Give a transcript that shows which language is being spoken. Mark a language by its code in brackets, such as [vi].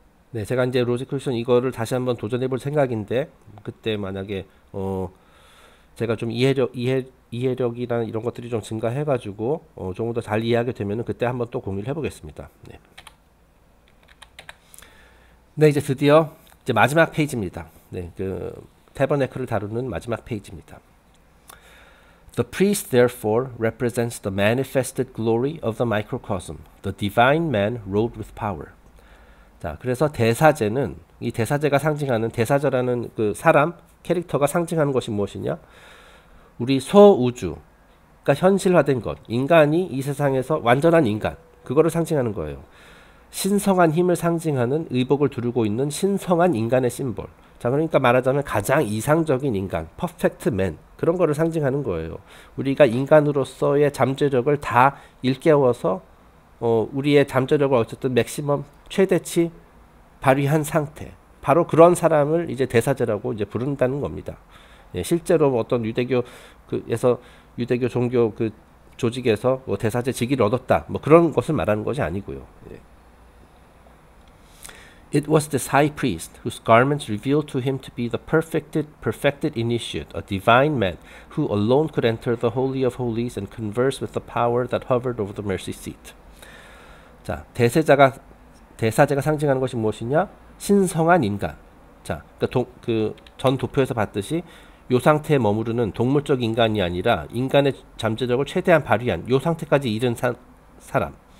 [ko] 네, 제가 이제 로직 컬렉션 이거를 다시 한번 도전해 볼 생각인데, 그때 만약에 제가 좀 이해력이나 이런 것들이 좀 증가해 가지고 조금 더 잘 이해하게 되면은 그때 한번 또 공유를 해 보겠습니다. 네. 네, 이제 드디어 이제 마지막 페이지입니다. 네, 그 태버네클을 다루는 마지막 페이지입니다. [en] The priest therefore represents the manifested glory of the microcosm, the divine man robed with power. [ko] 자, 그래서 대사제는, 이 대사제가 상징하는, 대사자라는 그 사람 캐릭터가 상징하는 것이 무엇이냐? 우리 소우주가 현실화된 것, 인간이 이 세상에서 완전한 인간, 그거를 상징하는 거예요. 신성한 힘을 상징하는 의복을 두르고 있는 신성한 인간의 심볼. 자, 그러니까 말하자면 가장 이상적인 인간, 퍼펙트 맨, 그런 거를 상징하는 거예요. 우리가 인간으로서의 잠재력을 다 일깨워서 우리의 잠재력을 어쨌든 맥시멈 최대치 발휘한 상태, 바로 그런 사람을 이제 대사제라고 이제 부른다는 겁니다. 예, 실제로 어떤 유대교 종교 그 조직에서 뭐 대사제 직위를 얻었다, 뭐 그런 것을 말하는 것이 아니고요. 예. [en] It was this high priest whose garments revealed to him to be the perfected initiate, a divine man who alone could enter the holy of holies and converse with the power that hovered over the mercy seat. [ko] 자, 대사제가 상징하는 것이 무엇이냐? 신성한 인간. 자, 그 전 도표에서 봤듯이 요 상태에 머무르는 동물적 인간이 아니라 인간의 잠재력을 최대한 발휘한 요 상태까지 이른 사람.